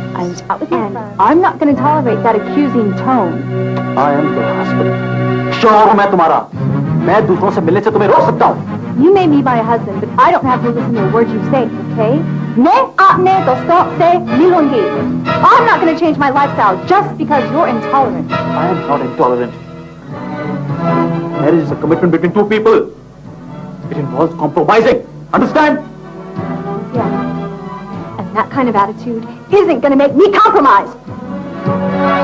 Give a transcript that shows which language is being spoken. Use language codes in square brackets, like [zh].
[en] I was out with my friends. I'm not going to tolerate that accusing tone. I am the husband. [hi] शौहर हूँ मैं तुम्हारा. मैं दूसरों से मिलने से तुम्हें रोक सकता हूँ. [en] You may be my husband, but I don't have to listen to a word you say, okay? [hi] मैं अपने दोस्तों से मिलूंगी. [en] I'm not going to change my lifestyle just because you're intolerant. I am not intolerant. Marriage is a commitment between two people. It involves compromising. Understand? Yeah. And that kind of attitude isn't going to make me compromise.